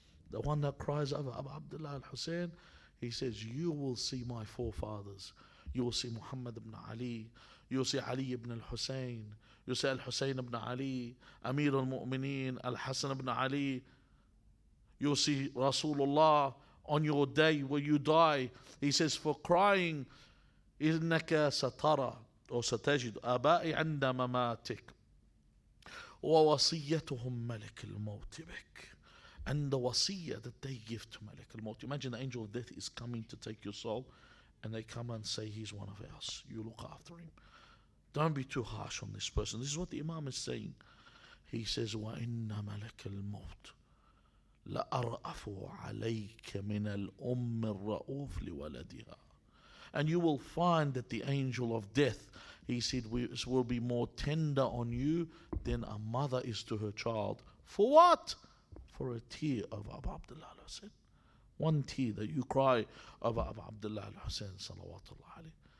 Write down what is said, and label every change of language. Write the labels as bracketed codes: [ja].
[en] The one that cries over Abu Abdullah al-Hussein, he says, you will see my forefathers. You will see Muhammad ibn Ali. You will see Ali ibn al-Hussein. You will see al-Hussein ibn Ali, Amir al-Mu'mineen, al-Hassan ibn Ali. You will see Rasulullah on your day where you die. He says, for crying, [ar] إنك سترى أو ستجد آبائي عند مماتك ووصيتهم ملك الموت بك. [en] And the wasiyah that they give to Malik al-Maut. Imagine the angel of death is coming to take your soul, and they come and say, he's one of ours. You look after him. Don't be too harsh on this person. This is what the Imam is saying. He says, [ar] وَإِنَّ مَلَكَ الْمَوْتِ لَأَرْأَفُ عَلَيْكَ مِنَ الْأُمِّ الرَّؤُوفِ لِوَلَدِهَا. [en] And you will find that the angel of death, he said, will be more tender on you than a mother is to her child. For what? For a tear of Abu Abdullah al-Hussein. One tear that you cry over Abu Abdullah al-Hussein salawatullah alayhi.